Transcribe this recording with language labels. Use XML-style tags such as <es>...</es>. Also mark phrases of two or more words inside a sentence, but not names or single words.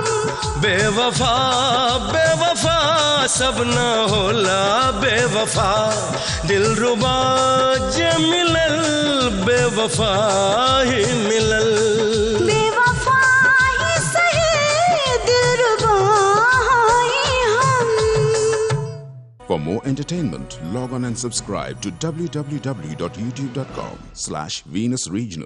<bho>बेवफा बेवफा सब ना होला, बेवफा दिलरुबा जे मिलल बेवफा ही मिलल। बेवफा ही सही दिलरुबा ही हम।</bho> <en>For more entertainment, log on and subscribe to www.youtube.com/Venus Regional.</en>